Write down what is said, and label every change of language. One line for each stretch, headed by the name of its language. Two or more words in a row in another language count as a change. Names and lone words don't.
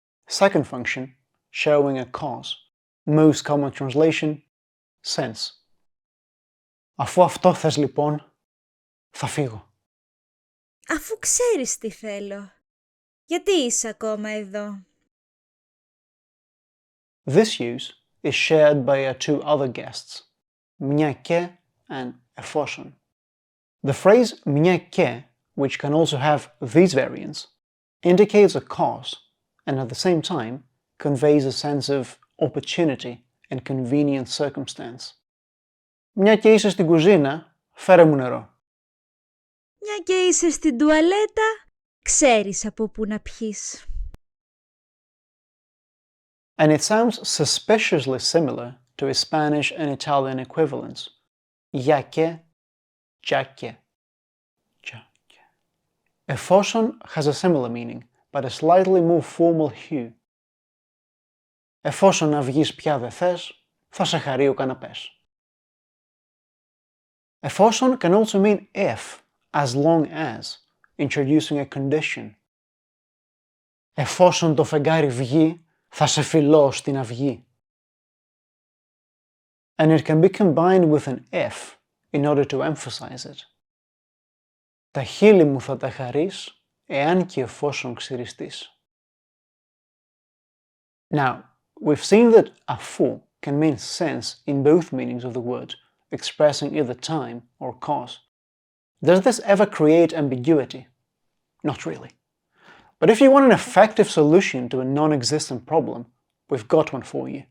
English: Second function, showing a cause. Most common translation, sense.
Greek: Αφού αυτό θες λοιπόν, θα φύγω. Αφού ξέρεις τι θέλω, γιατί είσαι ακόμα εδώ?
English: This use is shared by our two other guests,
Greek: μια και and εφόσον.
English: The phrase
Greek: μια και,
English: which can also have these variants, indicates a cause and at the same time conveys a sense of opportunity and convenient circumstance.
Greek: Μια και είσαι στην κουζίνα, φέρε μου νερό. Μια και είσαι στην τουαλέτα, ξέρεις από πού να πιείς.
English: And it sounds suspiciously similar to its Spanish and Italian equivalents.
Spanish: Ya que, ya que.
English: Εφόσον has a similar meaning, but a slightly more formal hue.
Greek: Εφόσον να βγεις πια δε θες, θα σε χαρεί ο καναπές.
English: Εφόσον can also mean if, as long as, introducing a condition.
Greek: Εφόσον το φεγγάρι βγει, θα σε φιλώ στην αυγή.
English: And it can be combined with an if in order to emphasize it.
Greek: Τα χείλη μου θα τα χαρείς, εάν και εφόσον ξυριστείς.
English: Now, we've seen that αφού can mean since in both meanings of the word, expressing either time or cause. Does this ever create ambiguity? Not really. But if you want an effective solution to a non-existent problem, we've got one for you.